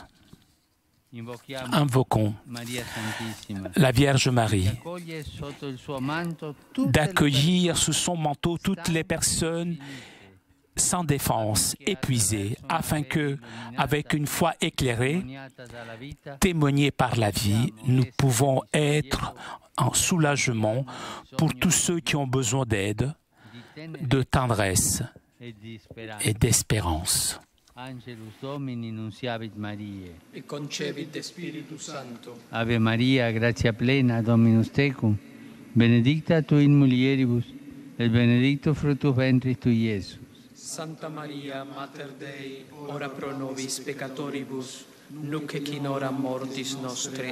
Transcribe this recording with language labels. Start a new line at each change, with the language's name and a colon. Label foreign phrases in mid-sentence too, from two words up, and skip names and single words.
French: Invoquons la Vierge Marie d'accueillir sous son manteau toutes les personnes sans défense, épuisées, afin que, avec une foi éclairée, témoignée par la vie, nous pouvons être en soulagement pour tous ceux qui ont besoin d'aide, de tendresse et d'espérance.
Latin: Angelus Domini nunciavit Mariae. Et concepit de Spiritus Sancto. Ave Maria, gratia plena, Dominus tecum, benedicta tu in mulieribus, et benedictus fructus ventris tui, Iesus. Santa Maria, Mater Dei, ora pro nobis peccatoribus, nunc et in hora mortis nostre.